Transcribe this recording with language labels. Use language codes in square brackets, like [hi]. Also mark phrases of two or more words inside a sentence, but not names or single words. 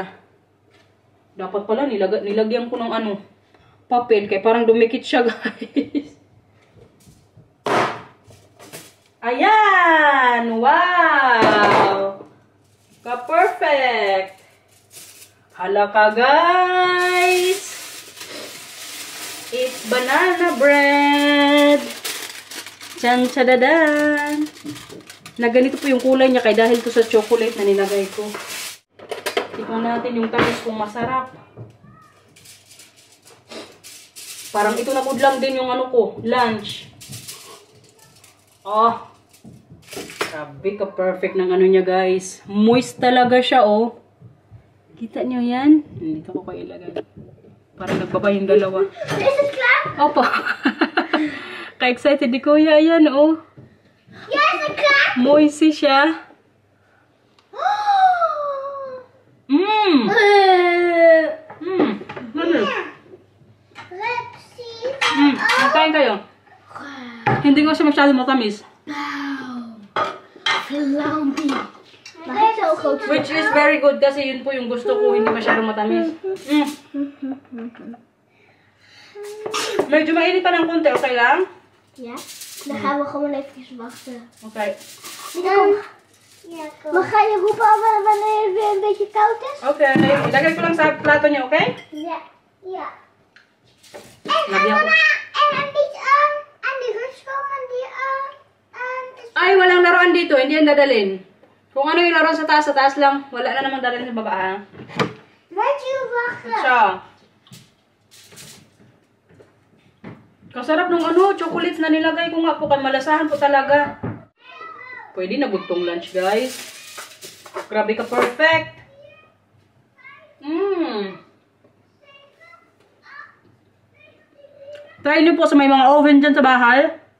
[tl] Dapat pala nilagyan ko ng papel. Kaya parang dumikit siya guys. Ayan! Wow! Ka-perfect! Hala ka guys! [en] It's banana bread! [tl] Chan-chadadan! Na ganito po yung kulay niya kaya dahil to sa chocolate na nilagay ko. Tingnan natin yung tamis kung masarap. Parang ito na good lang din yung lunch. Oh. Grabe ka perfect ng niya guys. Moist talaga siya oh. Kita nyo yan? Dito ko kayo ilagay. Parang nagbaba yung dalawa. [en] Is it clap? [tl] Opo. Ka-excited di kuya. Ayan oh. [en] Yes, a clap! [tl] Moisty siya. Mmm. Ano? [en] Let's see. [tl] Nakain kayo. Hindi ko siya masyado matamis. Wow. Flamby. [en] Which is very good [tl] kasi yun po yung gusto ko. Hindi masyado matamis. Medyo mainit pa ng konti. Okay lang? [nl] Ja. Dan gaan we gewoon even wachten. Okay. Ga je roepen wanneer het weer een beetje koud is? Okay. [tl] Ilagay ko lang sa plato niya, okay? [nl] Ja. Ja. [tl] Lagyan ko. [nl] En een beetje aan die rustboom die [tl] Ay, walang laruan dito. Hindi yan dadalhin. Kung ano yung laruan sa taas lang. Wala na namang dadalhin sa baba, ha? [nl] Weet je wachten? [tl] Siya. Kasarap ng chocolates na nilagay ko nga po. Malasahan po talaga. Pwede na gutong lunch, guys. Grabe ka perfect. Try nyo po sa may mga oven dyan sa bahay.